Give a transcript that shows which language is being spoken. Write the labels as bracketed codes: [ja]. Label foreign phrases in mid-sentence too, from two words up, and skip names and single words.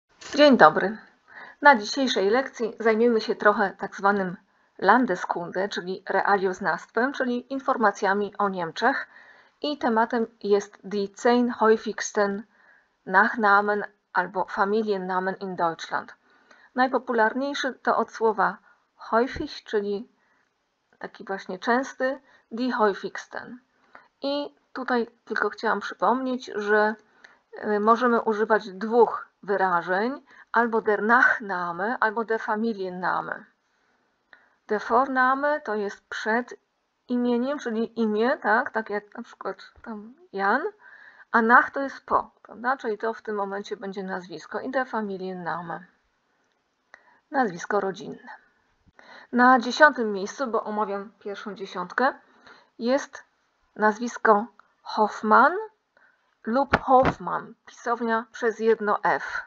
[pl] Dzień dobry. Na dzisiejszej lekcji zajmiemy się trochę tak zwanym Landeskunde, czyli religioznawstwem, czyli informacjami o Niemczech. I tematem jest [de] die 10 häufigsten Nachnamen albo Familiennamen in Deutschland. [pl] Najpopularniejszy to od słowa häufig, czyli taki właśnie częsty, [de] die häufigsten. [pl] I tutaj tylko chciałam przypomnieć, że możemy używać dwóch wyrażeń, albo [de] der Nachname, [pl] albo [de] der Familienname. Der Vorname [pl] to jest przed imieniem, czyli imię, tak jak na przykład tam Jan, a nach to jest po, prawda? Czyli to w tym momencie będzie nazwisko i [de] der Familienname. [pl] Nazwisko rodzinne. Na 10. miejscu, bo omawiam pierwszą dziesiątkę, jest nazwisko Hoffmann lub Hoffmann, pisownia przez jedno F.